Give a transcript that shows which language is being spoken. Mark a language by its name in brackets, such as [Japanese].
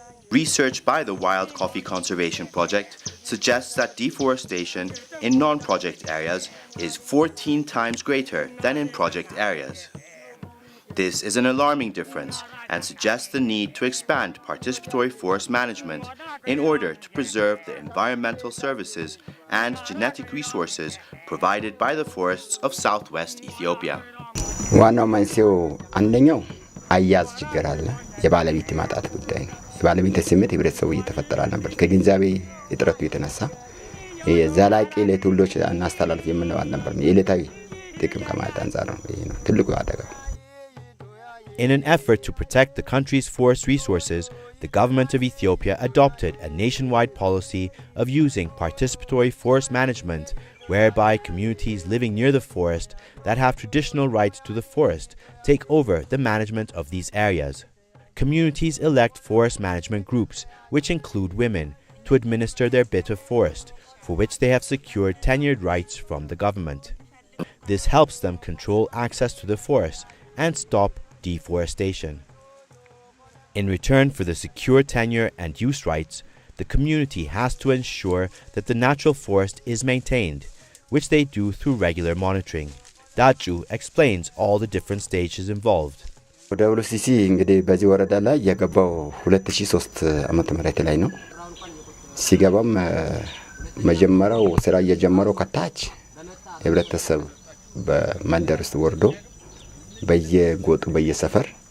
[English] Research by the Wild Coffee Conservation Project suggests that deforestation in non-project areas is 14 times greater than in project areas. This is an alarming difference and suggests the need to expand participatory forest management in order to preserve the environmental services and genetic resources provided by the forests of southwest Ethiopia. [Amharic] ዋናው መንስኤው አንደኛው አያያዝ ችግር አለ። የባለቤት ማጣት ጉዳይ ነው። የባለቤት ስሜት ህብረተሰቡ እየተፈጠረ ነበር። ከግንዛቤ እጥረቱ የተነሳ የዘላቂ ለትውልዶች እናስተላልፍ የምንለው አልነበረም። የዕለታዊ ጥቅም ከማለት አንፃር ነው። ይሄ ነው ትልቁ አደጋ። [English] In an effort to protect the country's forest resources, the government of Ethiopia adopted a nationwide policy of using participatory forest management, whereby communities living near the forest that have traditional rights to the forest take over the management of these areas. Communities elect forest management groups, which include women, to administer their bit of forest, for which they have secured tenured rights from the government. This helps them control access to the forest and stop deforestation. In return for the secure tenure and use rights, the community has to ensure that the natural forest is maintained, which they do through regular monitoring. Getachew explains all the different stages involved. [Amharic] WCC እንግዲህ በዚህ ወረዳ ላይ የገባው 2003 ዓመተ ምህረት ላይ ነው። ሲገባም መጀመሪያው ስራ የጀመረው ከታች ህብረተሰብ በመንደር ውስጥ ወርዶ በየጎጡ በየሰፈር